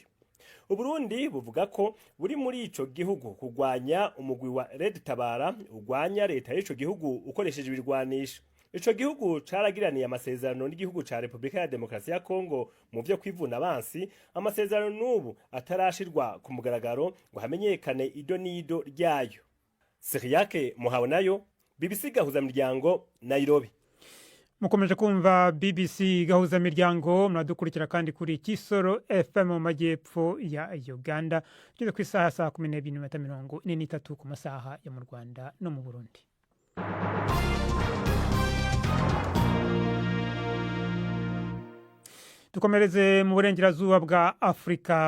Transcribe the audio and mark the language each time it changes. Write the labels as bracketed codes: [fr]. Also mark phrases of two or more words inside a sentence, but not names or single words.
[rn] U Burundi buvuga ko buri muri ico gihugu kugwanya umugwi wa Red Tabara ugwanya leta y'ico gihugu ukoresheje ibirwanisho. Ico gihugu caragiraniye amasezerano n'igihugu ca Republika ya Demokarasi ya Kongo mu vyo kwivuna abansi, amasezerano n'ubu atarashirwa ku mugaragaro ngo hamenyekane ido n'ido ryayo. Siriyake Muhawe nayo, BBC Gahuzamiryango, Nairobi. [rw] Mukomeje kumva BBC Gahuzamiryango, muradukurikira kandi kuri Kisoro FM mu majyepfo ya Uganda, tugeze ku isaha saa 12:43 ku masaha ya mu Rwanda no mu Burundi. Dukomereze mu burengerazuba bwa Afrika.